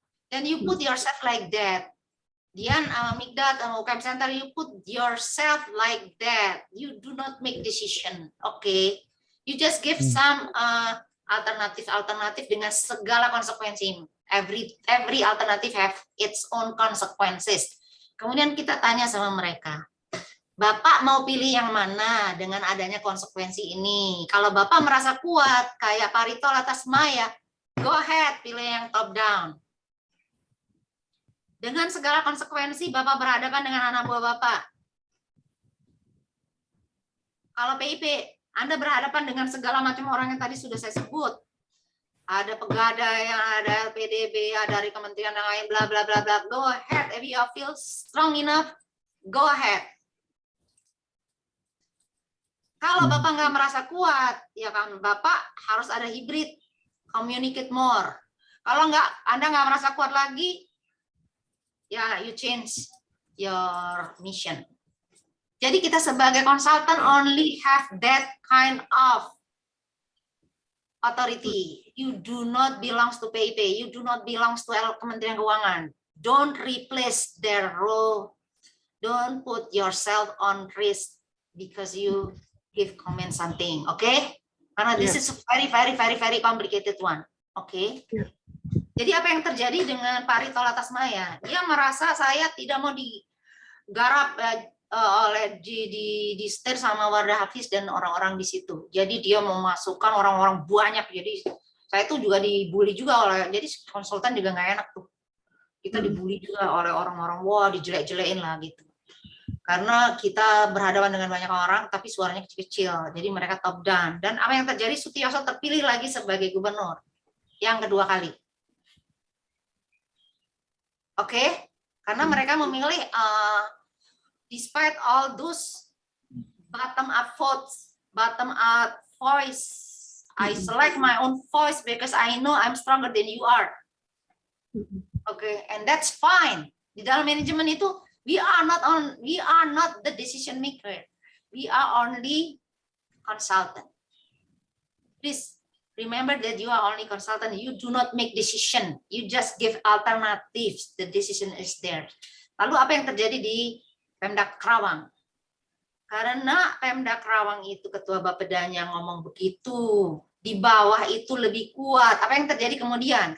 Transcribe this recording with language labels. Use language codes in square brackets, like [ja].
[en] Then you put yourself like that. Dian, Migdat, UKM Center, you put yourself like that. You do not make decision, okay? You just give some alternatif [id] dengan segala konsekuensi. [en] Every alternative have its own consequences. [id] Kemudian kita tanya sama mereka, Bapak mau pilih yang mana dengan adanya konsekuensi ini? Kalau Bapak merasa kuat, kayak Pak Ritola Tasmaya, [en] go ahead, [id] pilih yang top down. Dengan segala konsekuensi Bapak berhadapan dengan anak buah Bapak. Kalau PIP, Anda berhadapan dengan segala macam orang yang tadi sudah saya sebut. Ada pegadai, ada PDB, ada dari kementerian yang lain, bla bla bla bla. [en] Go ahead, if you feel strong enough, go ahead. [id] Kalau Bapak nggak merasa kuat, ya kan Bapak harus ada hybrid, [en] communicate more. [id] Kalau Anda nggak merasa kuat lagi, ya [en] you change your mission. [id] Jadi kita sebagai konsultan [en] only have that kind of authority. You do not belongs to PIP. You do not belongs to Kementerian Keuangan. Don't replace their role. Don't put yourself on risk because you give comment something. Okay? Karena this is a very, very, very, very complicated one. Okay? [id] Jadi apa yang terjadi dengan Pak Rito Latasmaya? Dia merasa saya tidak mau digarap oleh di setir sama Wardah Hafiz dan orang-orang di situ. Jadi dia memasukkan orang-orang banyak. Jadi saya tuh juga dibully juga jadi konsultan juga nggak enak tuh. Kita dibully juga oleh orang-orang, wah dijelek-jelekin lah gitu. Karena kita berhadapan dengan banyak orang, tapi suaranya kecil-kecil. Jadi mereka top down. Dan apa yang terjadi? Sutioso terpilih lagi sebagai gubernur yang kedua kali. Oke? Karena mereka memilih [en] despite all those bottom-up votes, bottom-up voice, I select my own voice because I know I'm stronger than you are. Okay, and that's fine. [id] Di dalam manajemen itu, [en] we are not the decision maker. We are only consultant. Please remember that you are only consultant. You do not make decision. You just give alternatives. The decision is there. [id] Lalu apa yang terjadi di Pemda Karawang? Karena Pemda Karawang itu ketua Bapedanya ngomong begitu, di bawah itu lebih kuat. Apa yang terjadi kemudian?